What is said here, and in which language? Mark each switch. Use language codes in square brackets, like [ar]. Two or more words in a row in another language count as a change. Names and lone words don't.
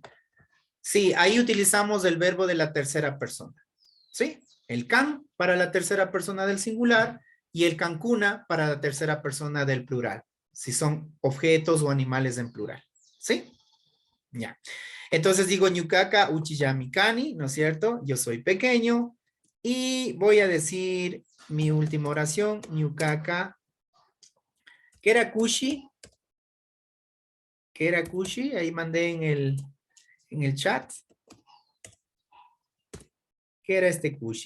[es] Sí, ahí utilizamos el verbo de la tercera persona. ¿Sí? El can para la tercera persona del singular y el cancuna para la tercera persona del plural. Si son objetos o animales en plural. ¿Sí? Ya. Entonces digo [qu] ñucaca uchiyami kani, [es] ¿no es cierto? Yo soy pequeño. Y voy a decir mi última oración, [qu] ñucaca kerakushi [es] ¿Qué era kushi? Ahí mandé en el chat. ¿Qué era este kushi?